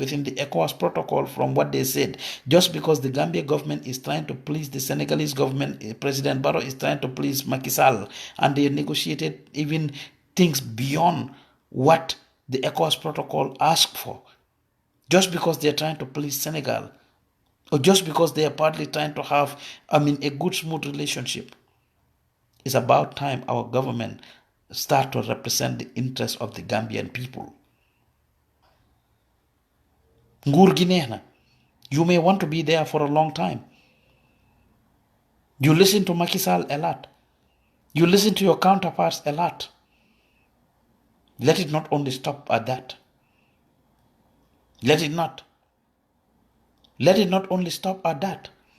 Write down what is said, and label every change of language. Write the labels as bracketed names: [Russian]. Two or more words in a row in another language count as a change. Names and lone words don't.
[English] within the ECOWAS protocol from what they said, just because the Gambia government is trying to please the Senegalese government, President Barrow is trying to please Macky Sall, and they negotiated even things beyond what the ECOWAS protocol asked for, just because they are trying to please Senegal, or just because they are partly trying to have, a good, smooth relationship. It's about time our government start to represent the interests of the Gambian people. [Wolof] Nguur gi neex na. [English] You may want to be there for a long time. You listen to Macky Sall a lot. You listen to your counterparts a lot. Let it not only stop at that. Let it not. Let it not only stop at that.